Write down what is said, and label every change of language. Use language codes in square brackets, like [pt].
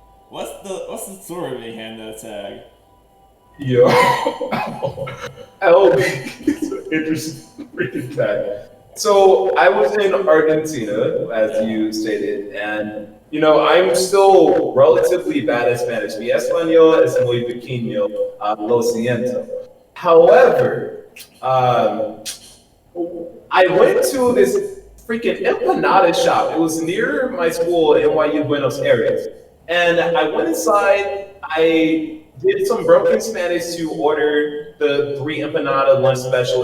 [en] What's the story behind that tag? Yo, LB is an interesting freaking tag. So I was in Argentina, as you stated, and I'm still relatively bad at Spanish. [es] Mi español es muy pequeño, lo siento. [en] However, I went to this freaking empanada shop. It was near my school, NYU Buenos Aires. And I went inside, I did some broken Spanish to order the 3 empanada lunch special.